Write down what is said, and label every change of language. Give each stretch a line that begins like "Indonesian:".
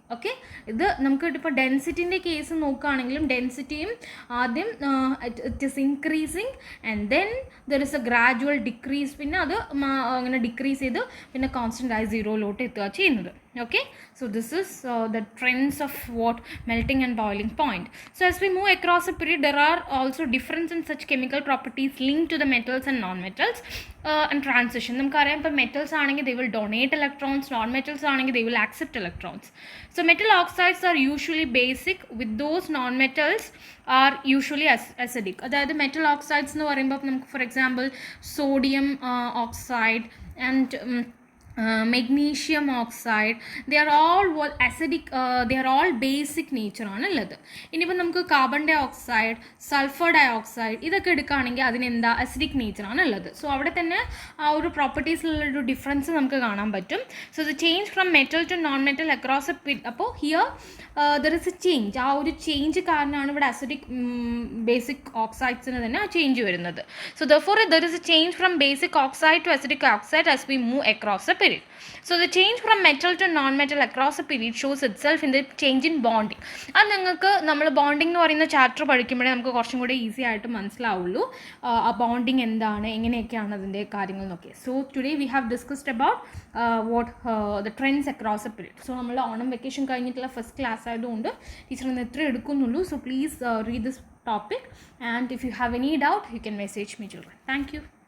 Malayalam: Okay, ഇത് നമുക്ക് ഇപ്പോൾ ഡെൻസിറ്റിൻ്റെ കേസ് നോക്കുകയാണെങ്കിലും ഡെൻസിറ്റിയും ആദ്യം
English: it is increasing and then there is a gradual decrease,
Malayalam: പിന്നെ അത് അങ്ങനെ ഡിക്രീസ് ചെയ്ത് പിന്നെ കോൺസ്റ്റൻ്റ് ആയി സീറോയിലോട്ട് എത്തുക ചെയ്യുന്നത്.
English: Okay, so this is the trends of what melting and boiling point. So as we move across a period, there are also difference in such chemical properties linked to the metals and non-metals and transition.
Malayalam: നമുക്കറിയാം ഇപ്പോൾ metals ആണെങ്കിൽ
English: they will donate electrons,
Malayalam: non-metals ആണെങ്കിൽ
English: they will accept electrons. So metal oxides are usually basic, with those non-metals are usually acidic.
Malayalam: അതായത് metal oxides എന്ന് പറയുമ്പോൾ നമുക്ക് for example sodium oxide and
English: magnesium oxide, they are all acidic, they are all basic nature
Malayalam: ആണുള്ളത്. ഇനിയിപ്പോൾ നമുക്ക് carbon dye oxide, sulphur dye oxide ഇതൊക്കെ എടുക്കുകയാണെങ്കിൽ അതിനെന്താ അസിഡിക് നേച്ചർ ആണുള്ളത്. സോ അവിടെ തന്നെ ആ ഒരു പ്രോപ്പർട്ടീസിലുള്ളൊരു ഡിഫറൻസ് നമുക്ക് കാണാൻ പറ്റും.
English: So the change from metal to non metal across a അപ്പോൾ here there is a change.
Malayalam: ആ ഒരു ചേഞ്ച് കാരണമാണ് ഇവിടെ അസിഡിക് ബേസിക് ഓക്സൈഡ്സിന് തന്നെ ആ ചേഞ്ച് വരുന്നത്.
English: So therefore there is a change from basic oxide to acidic oxide as we move across a period. So the change from metal to non-metal across a period shows itself in the change in bonding.
Malayalam: അത് നിങ്ങൾക്ക് നമ്മൾ bonding എന്ന് പറയുന്ന chapter പഠിക്കുമ്പോഴേ നമുക്ക് കുറച്ചും കൂടി easy ആയിട്ട് മനസ്സിലാവുള്ളൂ ആ ബോണ്ടിങ് എന്താണ്, എങ്ങനെയൊക്കെയാണ് അതിൻ്റെ കാര്യങ്ങൾ എന്നൊക്കെ.
English: So today we have discussed about what the trends across a period.
Malayalam: So നമ്മൾ ഓണം വെക്കേഷൻ കഴിഞ്ഞിട്ടുള്ള ഫസ്റ്റ് ക്ലാസ് ആയതുകൊണ്ട് ടീച്ചർ ഇന്ന് ഇത്ര എടുക്കുന്നുള്ളൂ.
English: So please read this topic, and if you have any doubt you can message me children. Thank you.